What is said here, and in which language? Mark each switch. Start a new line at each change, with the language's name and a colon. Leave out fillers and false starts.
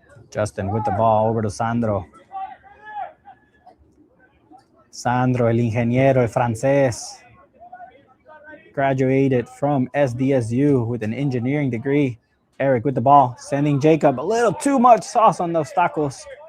English: Justin with the ball over to Sandro.
Spanish: Sandro, el ingeniero, el francés.
English: Graduated from SDSU with an engineering degree. Eric with the ball, sending Jacob. A little too much sauce on those tacos.